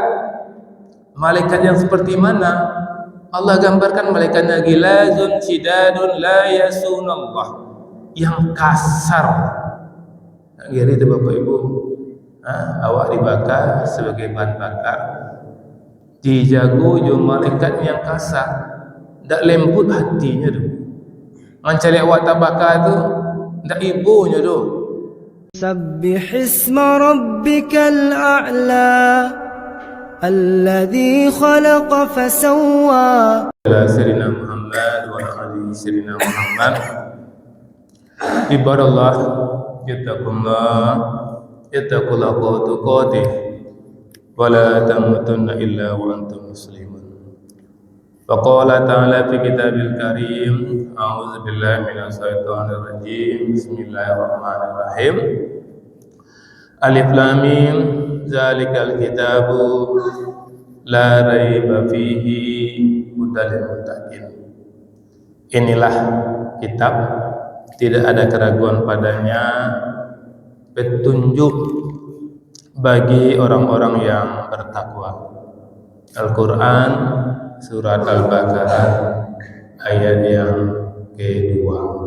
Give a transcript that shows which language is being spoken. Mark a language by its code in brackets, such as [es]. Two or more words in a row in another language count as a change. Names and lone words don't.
[id] Malaikat yang seperti mana? Allah gambarkan malaikatnya [ar] غلاظ شداد لا يعصون الله, [id] yang kasar. [min] Jadi itu Bapak Ibu, awak dibakar sebagai bahan bakar, dijago jo malaikat yang kasar, ndak lembut hatinya tu. Mencari awak tabakar tu ndak ibunya tu. [ar] سبح اسم ربك الأعلى الذي خلق فسوى. سيدنا محمد وآل سيدنا محمد. عباد الله اتقوا الله تقاته ولا تموتن إلا وأنتم مسلمون. وقال تعالى في الكتاب الكريم أعوذ بالله من الشيطان الرجيم. بسم الله الرحمن الرحيم الم ذلك الكتاب لا ريب فيه هدى للمتقين. [id] Inilah kitab, tidak ada keraguan padanya, petunjuk bagi orang-orang yang bertakwa. Al-Quran surat Al-Baqarah ayat yang kedua.